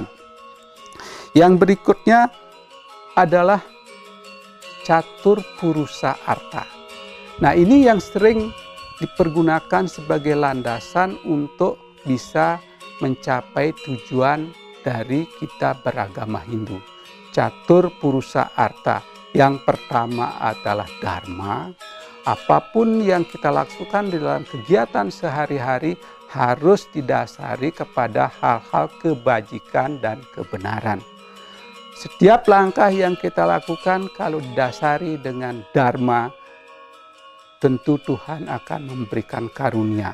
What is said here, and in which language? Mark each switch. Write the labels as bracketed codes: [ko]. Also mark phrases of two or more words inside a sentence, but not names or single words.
[id] Yang berikutnya adalah catur purusa arta. Nah, ini yang sering dipergunakan sebagai landasan untuk bisa mencapai tujuan dari kita beragama Hindu. Catur purusa arta. Yang pertama adalah dharma. Apapun yang kita lakukan di dalam kegiatan sehari-hari harus didasari kepada hal-hal kebajikan dan kebenaran. Setiap langkah yang kita lakukan kalau didasari dengan dharma, tentu Tuhan akan memberikan karunia.